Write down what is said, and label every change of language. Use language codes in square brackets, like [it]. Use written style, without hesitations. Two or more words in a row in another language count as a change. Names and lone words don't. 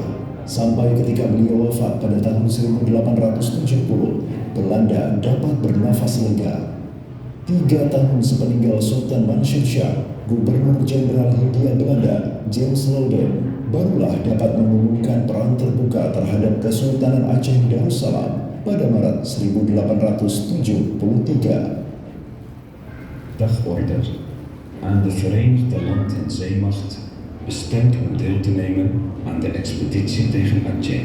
[id] Sampai ketika beliau wafat pada tahun 1870, Belanda dapat bernafas lega. 3 tahun sepeninggal Sultan Mansur Shah, Gubernur Jenderal Hindia Belanda James Loudon barulah dapat mengumumkan perang terbuka terhadap Kesultanan Aceh Darussalam pada Maret 1873. [nl] Dag order. Aan de Verenigde Land- en Zeemacht bestemd om deel te nemen aan de expeditie tegen Aceh.